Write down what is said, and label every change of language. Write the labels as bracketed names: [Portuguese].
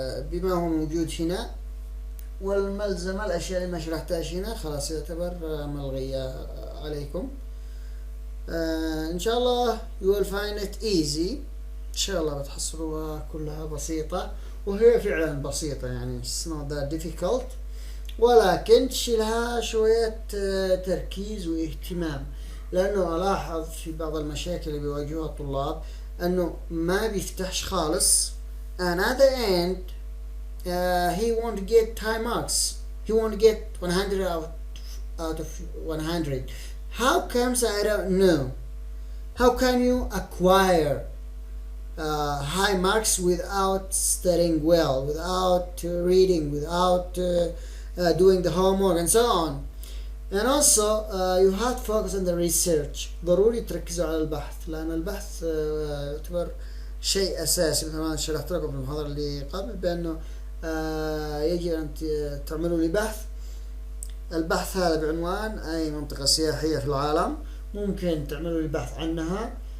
[Arabic] بما هو موجود هنا، والملزمة الأشياء اللي ما شرحتهاش هنا خلاص يعتبر ملغية عليكم. إن شاء الله [English] you will find it easy. [Arabic] إن شاء الله بتحصلوها كلها بسيطة، وهي فعلا بسيطة يعني [English] it's not that difficult، [Arabic] ولكن تشيلها شوية تركيز واهتمام، لأنه ألاحظ في بعض المشاكل اللي بيواجهوها الطلاب أنه ما بيفتحش خالص، [English] and at the end he won't get high marks, he won't get 100 out of 100. How comes? I don't know. How can you acquire high marks without studying well, without reading, without doing the homework and so on? And also you have to focus on the research. [Arabic] ضروري تركزوا على البحث، لأن البحث يعتبر شيء أساسي، مثل ما شرحت لكم في المحاضرة اللي قبل بأنه يجب أن تعملوا لي بحث. البحث هذا بعنوان أي منطقة سياحية في العالم، ممكن تعملوا لي بحث عنها.